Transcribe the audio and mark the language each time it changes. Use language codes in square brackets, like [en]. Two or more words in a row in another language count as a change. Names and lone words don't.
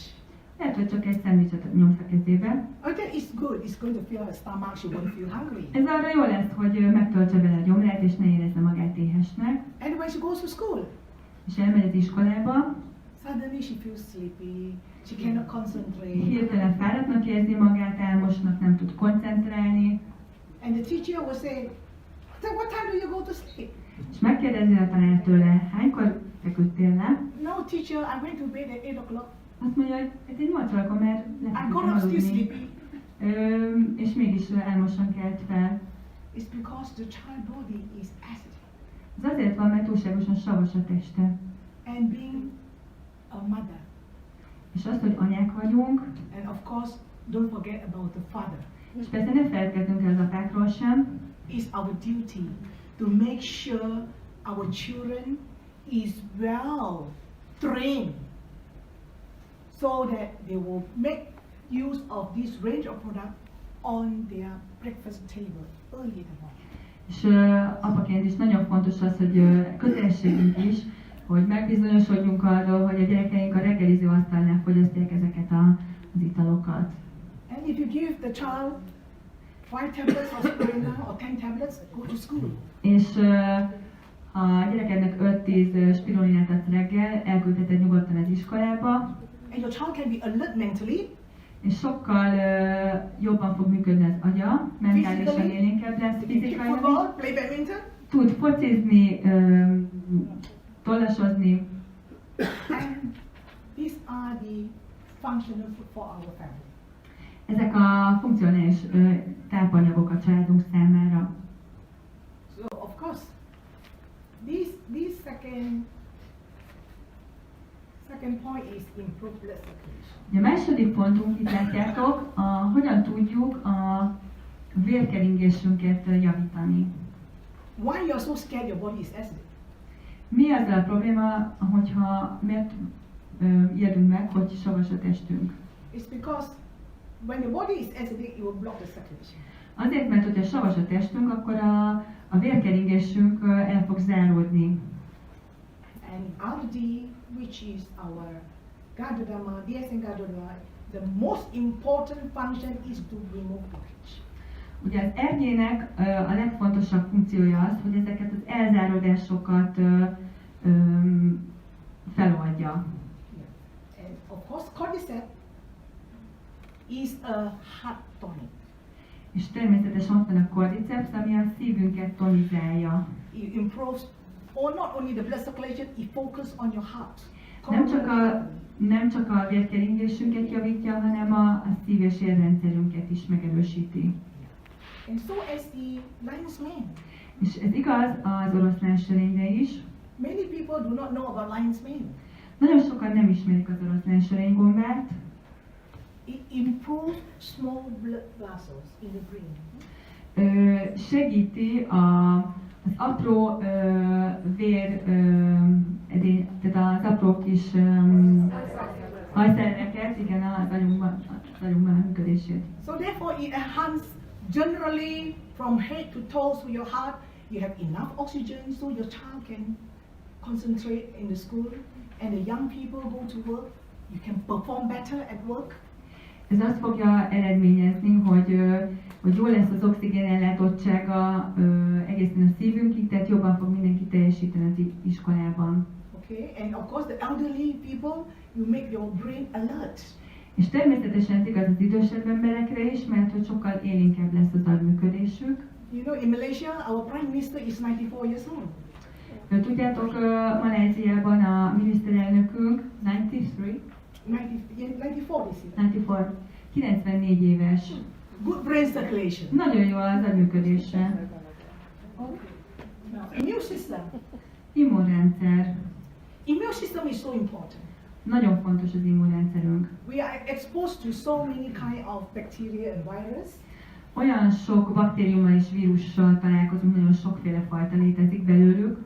[hu] Lehet, hogy csak egy szendvicset nyomsz a kezébe. [en] Okay, it's good. It's going to fill her stomach. She won't feel hungry. [hu] Ez arra jó lesz, hogy megtöltse vele a gyomrát, és ne érezze magát éhesnek. [en] And when she goes to school, [hu] és elmegy az iskolába, [en] suddenly she feels sleepy. She cannot concentrate. [hu] Hirtelen fáradtnak érzi magát, álmosnak, nem tud koncentrálni. [en] And the teacher will say, "So what time do you go to sleep?" [hu] És megkérdezi a tanár tőle, hánykor feküdtél le? [en] No, teacher, I went to bed at 8 o'clock. [hu] Azt mondja, hogy ez egy 8 órakor már [en] I got up still sleepy. [hu] És mégis álmosan kelt fel. [en] It's because the child body is acidic. [hu] Ez azért van, mert túlságosan savas a teste. [en] And being a mother. [hu] És azt, hogy anyák vagyunk. [en] And of course, don't forget about the father. [hu] És persze ne feledkezzünk el az apákról sem. [en] It's our duty to make sure our children is well trained so that they will make use of this range of product on their breakfast table early in the morning. [hu] És apaként is nagyon fontos az, hogy kötelességünk is, hogy megbizonyosodjunk arról, hogy a gyerekeink a reggeliző asztalnál fogyasztják ezeket az italokat. [en] And if you give the child 5 tablets of spirulina or 10 tablets, go to school. [hu] És ha a gyerekednek 5-10 spirulinát adsz reggel, elküldheted nyugodtan az iskolába. [en] And your child can be alert mentally. [hu] És sokkal jobban fog működni az agya, mentálisan élénkebb lesz fizikailag. [en] Football, play badminton. [hu] Tud focizni, tollasozni. [en] And these are the functional food for our family. [hu] Ezek a funkcionális tápanyagok a családunk számára. [en] So of course, this second point is improve blood circulation. [hu] A második pontunk, itt látjátok, hogyan tudjuk a vérkeringésünket javítani. [en] Why you are so scared your body is acidic? [hu] Mi az a probléma, miért ijedünk meg, hogy savas a testünk? [en] It's because when the body is acidic, it will block the circulation. [hu] Azért, mert hogyha savas a testünk, akkor a vérkeringésünk el fog záródni. [en] And RD, which is our Gardodama, DSN Gardodama, the most important function is to remove blockage. [hu] Ugye az ernyének a legfontosabb funkciója az, hogy ezeket az elzáródásokat feloldja. [en] Yeah. And of course, cordyceps is a heart tonic. [hu] És természetesen ott van a cordyceps, ami a szívünket tonizálja. [en] It improves, or not only the blood circulation, it focuses on your heart. [hu] Nem csak a vérkeringésünket javítja, hanem a szív- és érrendszerünket is megerősíti. [en] And so as the lion's mane. [hu] És ez igaz az oroszlánsörényre is. [en] Many people do not know about lion's mane. [hu] Nagyon sokan nem ismerik az oroszlánsörénygombát. [en] It improves small blood vessels in the brain. [hu] Segíti az apró tehát az apró kis hajszereket, igen, az agyunkban működését. [en] So therefore it enhances generally from head to toes to your heart. You have enough oxygen so your child can concentrate in the school, and the young people go to work. You can perform better at work. [hu] Ez azt fogja eredményezni, hogy jó lesz az oxigén ellátottsága egészen a szívünkig, tehát jobban fog mindenki teljesíteni az iskolában. [en] Okay, and of course the elderly people, you make your brain alert. [hu] És természetesen ez igaz az idősebb emberekre is, mert hogy sokkal élénkebb lesz az agyműködésük. [en] You know, in Malaysia, our prime minister is 94 years old. [hu] Tudjátok, Malajziában a miniszterelnökünk 93? [en] 94 this year. [hu] 94. 94 éves. [en] Good brain circulation. [hu] Nagyon jó az agyműködése. [en] Now, immune system. [hu] Immunrendszer. [en] Immune system is so important. [hu] Nagyon fontos az immunrendszerünk. [en] We are exposed to so many kind of bacteria and virus. [hu] Olyan sok baktériummal és vírussal találkozunk, nagyon sokféle fajta létezik belőlük.